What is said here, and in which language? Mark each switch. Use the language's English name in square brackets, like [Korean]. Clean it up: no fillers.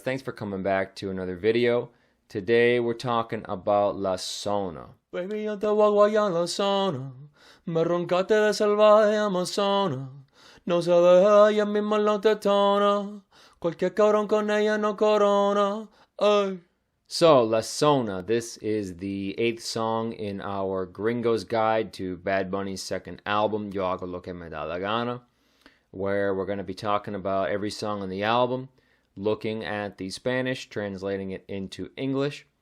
[English] Thanks for coming back to another video. Today we're talking about La Zona. [Spanish] Baby, yo te voy a guayar la zona. Me roncaste de salvaje amazona. No se deja, ella misma lo detona. Cualquier cabrón con ella no corona. Ay. [English] So, La Zona, this is the 8th song in our Gringo's Guide to Bad Bunny's second album, Yo Hago Lo Que Me Da La Gana, where we're going to be talking about every song on the album, looking at the Spanish, translating it into English.